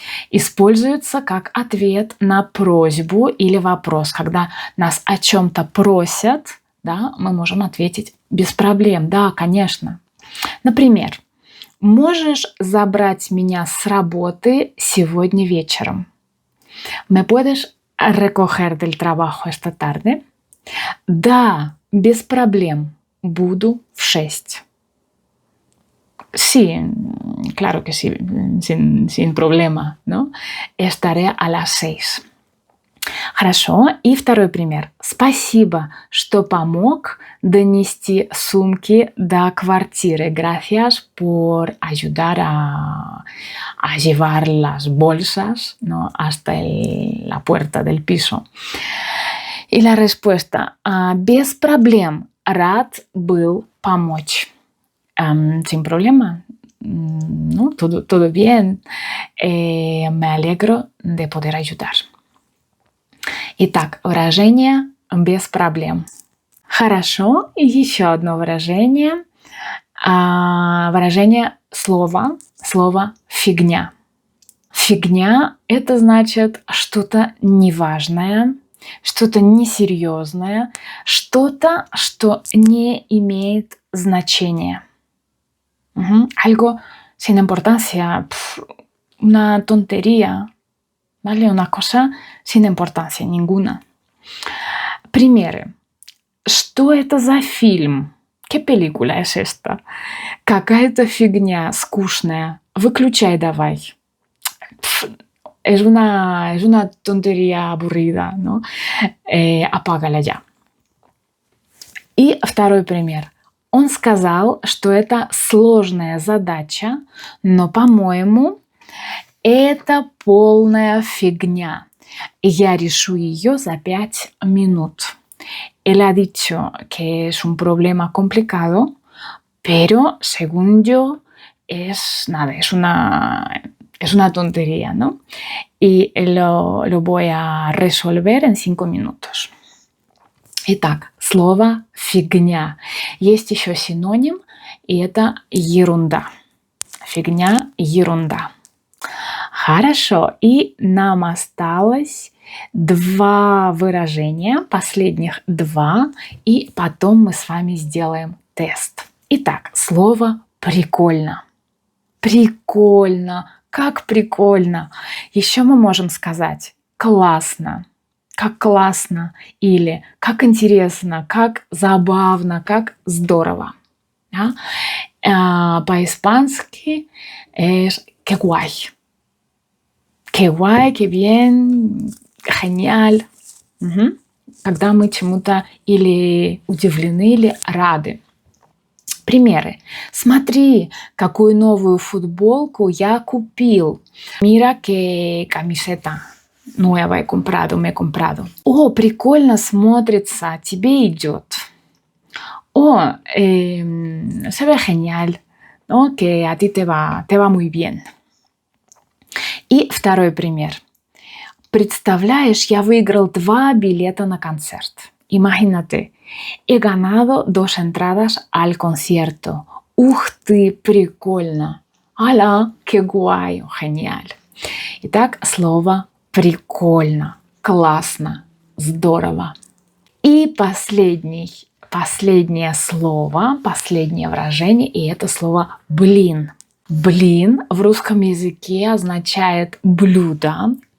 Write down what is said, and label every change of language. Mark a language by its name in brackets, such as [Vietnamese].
[Russian] Используется как ответ на просьбу или вопрос. Когда нас о чем-то просят, да, мы можем ответить без проблем. Да, конечно. Например, можешь забрать меня с работы сегодня вечером? [Spanish] ¿Me puedes recoger del trabajo esta tarde? [Russian] Да, без проблем. Буду в 6. [Spanish] Sí, claro que sí, sin problema, ¿no? Estaré a las 6. [Russian] Хорошо. И второй пример. Спасибо, что помог донести сумки до квартиры. [Spanish] Gracias por ayudar a llevar las bolsas, ¿no? hasta la puerta del piso. Y la respuesta. [Russian] Без проблем. Рад был помочь. [Spanish] Sin problema. No, todo bien. Me alegro de poder ayudar. [Russian] Итак, выражение «без проблем». Хорошо. И еще одно выражение. Выражение слово «фигня». Фигня – это значит что-то неважное, что-то несерьезное, что-то, что не имеет значения. [Spanish] Algo sin importancia, una tontería, ¿vale? Una cosa sin importancia ninguna. [Russian] Примеры. Что это за фильм? [Spanish] ¿Qué película es esta? [Russian] Какая-то фигня скучная. Выключай давай. [Spanish] Es una tontería aburrida, ¿no? Apágala ya. [Russian] И второй пример. Он сказал, что это сложная задача, но, по-моему, это полная фигня. Я решу ее за 5 минут. [Spanish] Él ha dicho que es un problema complicado, pero según yo es una tontería, ¿no? Y lo voy a resolver en 5 minutos. [Russian] Итак, слово «фигня». Есть еще синоним, и это ерунда. Фигня, ерунда. Хорошо, и нам осталось 2 выражения, последних 2, и потом мы с вами сделаем тест. Итак, слово «прикольно». Прикольно. Как прикольно. Еще мы можем сказать «классно». Как классно или как интересно, как забавно, как здорово. Да? По-испански [Spanish] es qué guay. Qué guay, qué bien, genial. [Russian] Когда мы чему-то или удивлены, или рады. Примеры. Смотри, какую новую футболку я купил. [Spanish] Mira qué camiseta Nueva he comprado, me he comprado. [Russian] О, прикольно смотрится, тебе идет. [Spanish] О, se ve genial, ¿no? Que a ti te va muy bien. [Russian] И второй пример. Представляешь, я выиграл 2 билета на концерт. [Spanish] Imagínate, he ganado 2 entradas al concierto. [Russian] Ух ты, прикольно. [Spanish] Ала, qué guay, genial. [Russian] Итак, слово прикольно, классно, здорово. И последнее слово, последнее выражение, и это слово блин. Блин в русском языке означает блюдо.